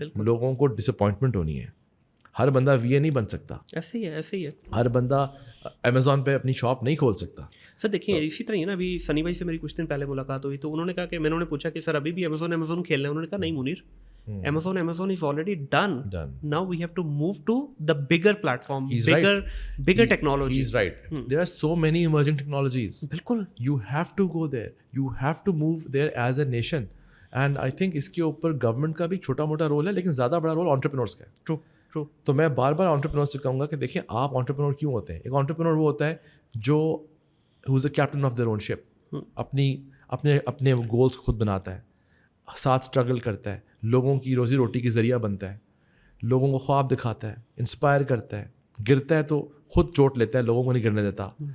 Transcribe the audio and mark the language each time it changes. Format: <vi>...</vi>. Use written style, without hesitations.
<ur>لوگوں کو ڈس اپوائنٹمنٹ ہونی ہے. ہر بندہ وی اے نہیں بن سکتا, ایسے ہی ہے. ہر بندہ امیزون پہ اپنی شاپ نہیں کھول سکتا. سر دیکھیں اسی طرح ہی نا, ابھی سنی بھائی سے میری کچھ دن پہلے ملاقات ہوئی تو انہوں نے کہا کہ میں نے پوچھا کہ سر ابھی بھی امیزون کھیل رہے ہیں؟ انہوں نے کہا نہیں Munir,</ur> <en>Amazon is already done. Now we have to move to the bigger platform, bigger technology. He's right. There are so many emerging technologies.</en> <ur>بالکل.</ur> <en>You have to go there. You have to move there as a nation. And I think</en> <ur>اس کے اوپر government کا بھی چھوٹا موٹا role ہے, لیکن زیادہ بڑا رول انٹرپرینورس کا ہے.</ur> <en>True.</en> <ur>تو میں بار بار انٹرپرینورس سے کہوں گا کہ دیکھیں آپ انٹرپرینور کیوں ہوتے ہیں. ایک انٹرپرینور وہ ہوتا ہے جو</ur> <en>who is the captain of their own ship.</en> <ur>اپنے گولس خود بناتا ہے, ساتھ اسٹرگل کرتا ہے, لوگوں کی روزی روٹی کی ذریعہ بنتا ہے, لوگوں کو خواب دکھاتا ہے, انسپائر کرتا ہے, گرتا ہے تو خود چوٹ لیتا ہے, لوگوں کو نہیں گرنے دیتا.</ur>